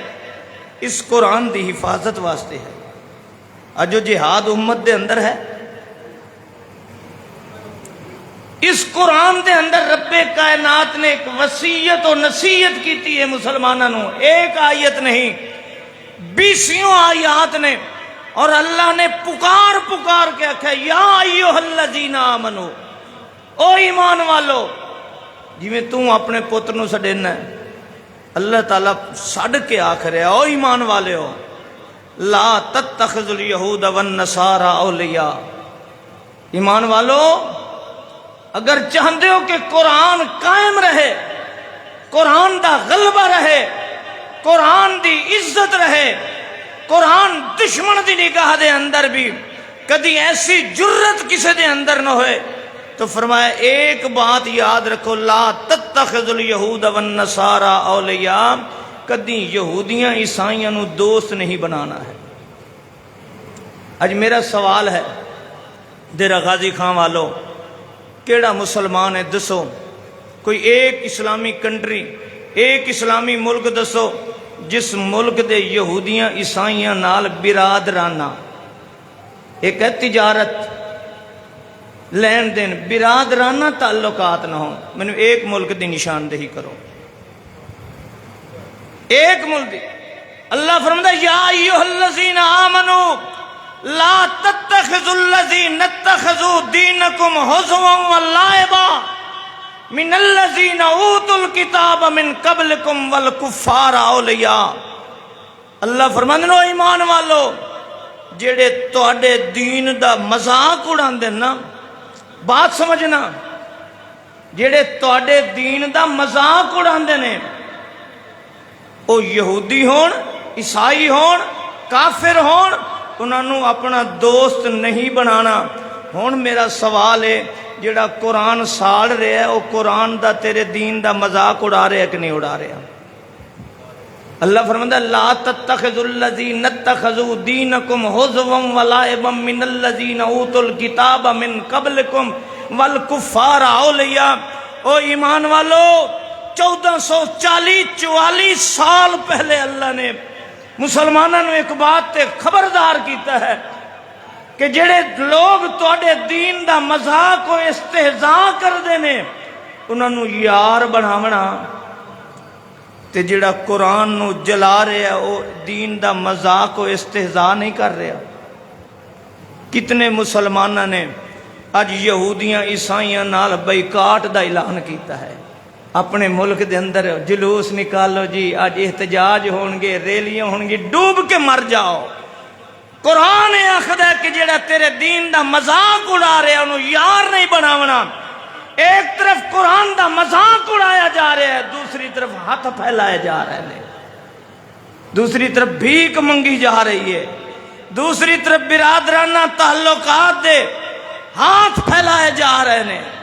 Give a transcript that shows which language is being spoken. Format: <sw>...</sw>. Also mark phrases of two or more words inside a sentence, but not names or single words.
<pa>اس قرآن دی حفاظت واسطے ہے۔ آج جو جہاد امت دے اندر ہے، اس قرآن دے اندر رب کائنات نے ایک وصیت و نصیحت کیتی ہے مسلمانوں، ایک آیت نہیں 20 آیات نے، اور اللہ نے پکار پکار کے کہا</pa> <ar>یا ایھا الذین آمنو،</ar> <pa>او ایمان والو۔ جی میں تم اپنے پتر نو سڈینا ہے، اللہ تعالیٰ سڈ کے آکھ رہا ہے او ایمان والے ہو،</pa> <ar>لا تتخذوا الیہود والنصارى اولیاء۔</ar> <pa>ایمان والو اگر چاہتے ہو کہ قرآن قائم رہے، قرآن دا غلبہ رہے، قرآن دی عزت رہے، قرآن دشمن دی نگاہ دے اندر بھی کدی ایسی جرت کسی دے اندر نہ ہوئے، تو فرمایا ایک بات یاد رکھو،</pa> <ar>لا تتخذوا الیہود والنصارى اولیاء،</ar> <pa>کدی یہودیاں عیسائیاں نو دوست نہیں بنانا ہے۔ اج میرا سوال ہے ڈیرہ غازی خان والوں، کیڑا مسلمان ہے دسو، کوئی ایک اسلامی کنٹری، ایک اسلامی ملک دسو جس ملک دے یہودیاں عیسائیاں نال برادرانہ، ایک ہے تجارت لین دین، برادرانہ تعلقات نہ ہوں، میں نے ایک ملک دی نشاندہی کرو، ایک ملک دی۔</pa> <ur>اللہ فرماتا ہے</ur> <ar>یا ایھا الذین آمنوا لا تتخذوا الذین اتخذوا دینکم ہزوا ولعبا من الذین اوتوا الکتاب من قبلکم والکفار اولیاء۔</ar> <ur>اللہ فرماتا ہے ایمان والو،</ur> <pa>جڑے تواڈے دین دا مذاق اڑاندے نا، بات سمجھنا، جڑے تواڈے دین دا مذاق اڑاندے نے، او یہودی ہون، عیسائی ہون، کافر ہون، انہاں نوں اپنا دوست نہیں بنانا۔ ہن میرا سوال ہے، جڑا قرآن ساڑ رہا ہے وہ قرآن دا تیرے دین دا مذاق اڑا رہا ہے کہ نہیں اڑا رہا؟</pa> <ur>اللہ فرماتا ہے</ur> <ar>لا تتخذوا الذین اتخذوا دینکم ہزوا ولعبا من الذین اوتوا الکتاب من قبلکم والکفار اولیاء۔</ar> <pa>او ایمان والو، 1444 سال پہلے اللہ نے مسلمانوں نے ایک بات تے خبردار کیتا ہے کہ جڑے لوگ تواڈے دین دا مذاق و استہزاء کردے نے انہاں نوں یار بناونا، تے جڑا قرآن نو جلا رہا ہے وہ دین دا مذاق و استہزاء نہیں کر رہا۔ کتنے مسلمانوں نے اج یہودیاں عیسائیاں نال بائیکاٹ دا اعلان کیتا ہے، اپنے ملک دے اندر جلوس نکالو جی، اج احتجاج ہون گے، ریلیاں ہون گی، ڈوب کے مر جاؤ۔ قرآن آخدا ہے کہ جڑا تیرے دین دا مذاق اڑا رہا ہے انہوں یار نہیں بناونا۔</pa> <ur>ایک طرف قرآن دا مذاق اڑایا جا رہا ہے، دوسری طرف ہاتھ پھیلائے جا رہے ہیں، دوسری طرف بھیک منگی جا رہی ہے، دوسری طرف برادرانہ تعلقات دے ہاتھ پھیلائے جا رہے ہیں۔</ur>